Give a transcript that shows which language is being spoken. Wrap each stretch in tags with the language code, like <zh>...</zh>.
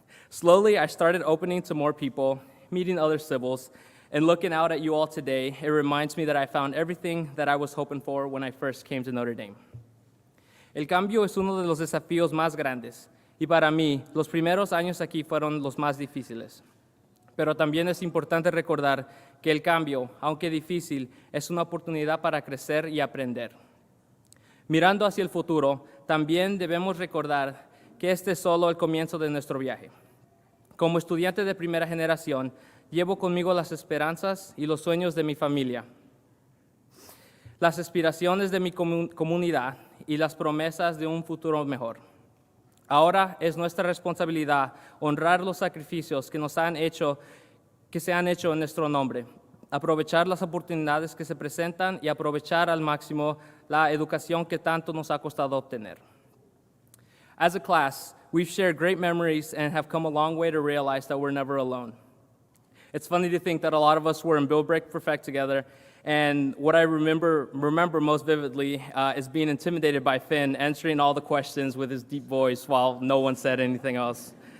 <en>Slowly, I started opening to more people, meeting other civils, and looking out at you all today, it reminds me that I found everything that I was hoping for when I first came to Notre Dame.</en> <es>El cambio es uno de los desafíos más grandes, y para mí, los primeros años aquí fueron los más difíciles. Pero también es importante recordar que el cambio, aunque difícil, es una oportunidad para crecer y aprender. Mirando hacia el futuro, también debemos recordar que este es solo el comienzo de nuestro viaje. Como estudiante de primera generación, llevo conmigo las esperanzas y los sueños de mi familia, las aspiraciones de mi comunidad y las promesas de un futuro mejor. Ahora es nuestra responsabilidad honrar los sacrificios que se han hecho en nuestro nombre, aprovechar las oportunidades que se presentan y aprovechar al máximo la educación que tanto nos ha costado obtener.</es> <en>As a class, we've shared great memories and have come a long way to realize that we're never alone. It's funny to think that a lot of us were in Bill Break Perfect together, and what I remember most vividly is being intimidated by Finn answering all the questions with his deep voice while no one said anything else.</en>